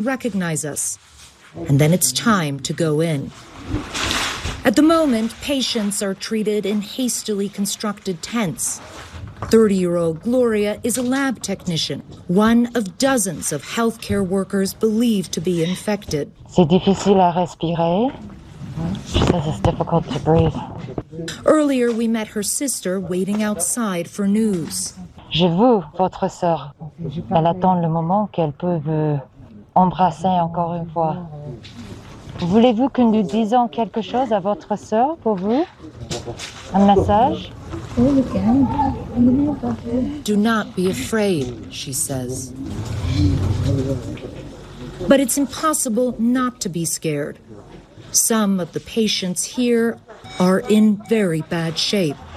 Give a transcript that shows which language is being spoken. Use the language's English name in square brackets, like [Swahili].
[English] recognize us, and then it's time to go in. At the moment, patients are treated in hastily constructed tents. 30-year-old Gloria is a lab technician, one of dozens of healthcare workers believed to be infected. [French] C'est difficile à respirer. [English] This is difficult to breathe. Earlier, we met her sister waiting outside for news. [French] Je vous, votre sœur. Elle attend le moment qu'elle peut vous embrasser encore une fois. Voulez-vous que nous disions quelque chose à votre sœur pour vous? Un message? [English] Do not be afraid, she says. But it's impossible not to be scared. Some of the patients here are in very bad shape.